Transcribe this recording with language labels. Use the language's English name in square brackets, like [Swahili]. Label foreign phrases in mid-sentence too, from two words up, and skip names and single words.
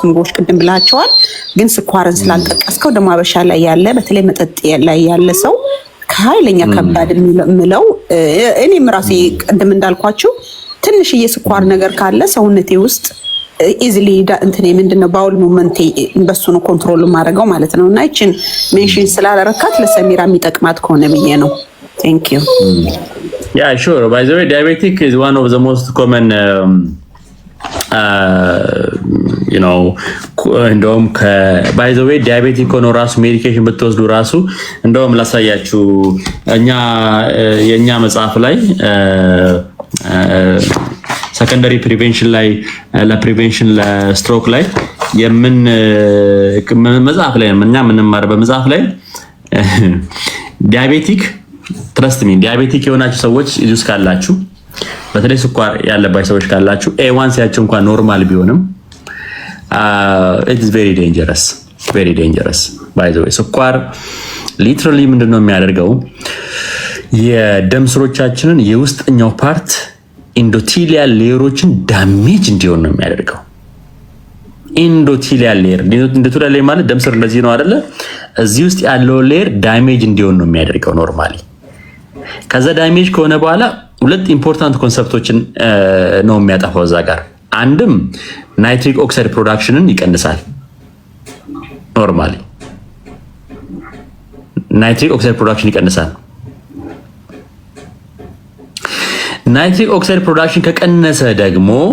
[Amharic] ምግቦች ቅድም ብላቸዋል ግን ስኳርን ስላልጠቀስከው ደሞ አበሻ ላይ ያለ በተለይ መጠጥ ላይ ያለ ሰው ከኃይለኛ ከባድ ምለው እኔም ራሴ ቅድም እንዳልኳችሁ ትንሽ የስኳር ነገር ካለ ሰውነቴ ውስጥ ኢዚሊ እንትን ምንድነው [English] bowel movement [Amharic] በሱ ነው ኮንትሮል ማድረገው ማለት ነውና እቺን ሜንሽን ስላላረካት ለሰሚራ የሚጠቅማት ከሆነ ብዬ ነው [English] thank you yeah sure by the way diabetic is one of the most common you know እንደውም by the way diabetic [Amharic] ሆኖ ራሱ ሜዲኬሽን ብትወስዱ ራሱ እንደውም ላሳያችሁ የኛ መጽሐፍ ላይ [English] secondary prevention [Amharic] ላይ ለፕሪቬንሽን ለስትሮክ ላይ የምን መጽሐፍ ላይ ምንማር በመጽሐፍ ላይ ዲያቤቲክ [English] trust me [Amharic] ዲያቤቲክ የሆናችሁ ሰዎች ጁስ ካላችሁ በተለይ ስኳር ያለባችሁ ሰዎች ካላችሁ A1C እንኳን ኖርማል ቢሆንም [English] it is very dangerous by the way [Amharic] ስኳር ሊትራሊ ምንድነው የሚያደርገው የደም ስሮቻችንን የውስጠኛው ፓርት ኢንዶቴሊያል ሌየሮችን ዳሜጅ እንዲሆን ነው የሚያደርገው [English] endothelial layer [Amharic] ማለት ደም ስር እንደዚህ ነው አይደለ እዚህ ውስጥ ያለው ሌየር ዳሜጅ እንዲሆን ነው የሚያደርገው ኖርማሊ ከዛ ዳሜጅ ከሆነ በኋላ ሁለት ኢምፖርታንት ኮንሰፕቶችን ነው የሚያጠፋው እዛ ጋር አንድም [English] nitric oxide production [Amharic] ይቀንሳል ኖርማሊ [English] nitric oxide production [Amharic] ይቀንሳል [English] nitric oxide production [Amharic] ከቀነሰ ደግሞ